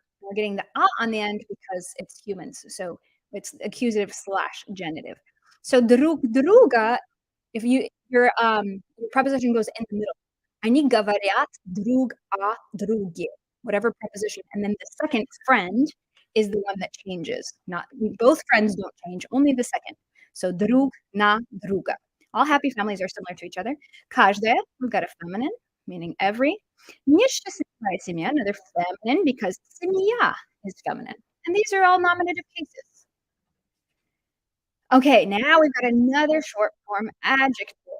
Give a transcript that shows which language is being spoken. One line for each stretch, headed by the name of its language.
English: We're getting the on the end because it's humans, so it's accusative slash genitive. So
Russian: друг друга,
English: if your preposition goes in the middle.
Russian: Они говорят друг о друге,
English: whatever preposition, and then the second friend is the one that changes. Not both friends don't change, only the second. So
Russian: друг на друга.
English: All happy families are similar to each other. Каждая, we've got a feminine, meaning every.
Russian: Несчастливая семья,
English: another feminine because семья is feminine. And these are all nominative cases. Okay, now we've got another short form adjective.